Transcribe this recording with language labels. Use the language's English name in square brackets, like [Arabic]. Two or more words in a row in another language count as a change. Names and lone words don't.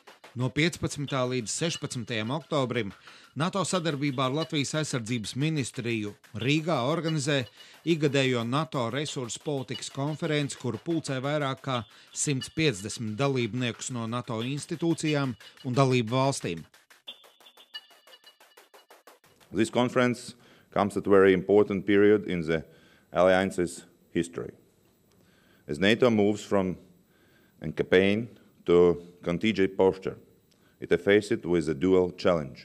[Latvian] No 15. līdz 16. oktobrim NATO sadarbībā ar Latvijas aizsardzības ministriju Rīgā organizē ikgadējo NATO resursu politikas konferenci, kuru pulcē vairāk kā 150 dalībniekus no NATO institūcijām un dalību valstīm. [English] This conference comes at a very important period in the alliance's history. As NATO moves from a campaign to contingent posture, it is faced with a dual challenge.